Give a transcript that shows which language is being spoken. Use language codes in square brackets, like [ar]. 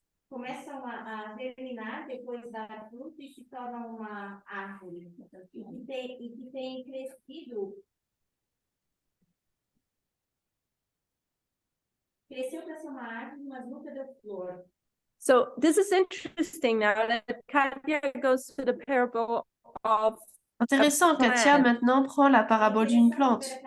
[pt] Começam a germinar, depois dar fruto e se tornam uma árvore. E que tem crescido. Cresceu para ser uma árvore, mas nunca deu flor. [en] So this is interesting now that Katya goes to the parable of [fr] Intéressant, Katia maintenant prend la parabole d'une plante.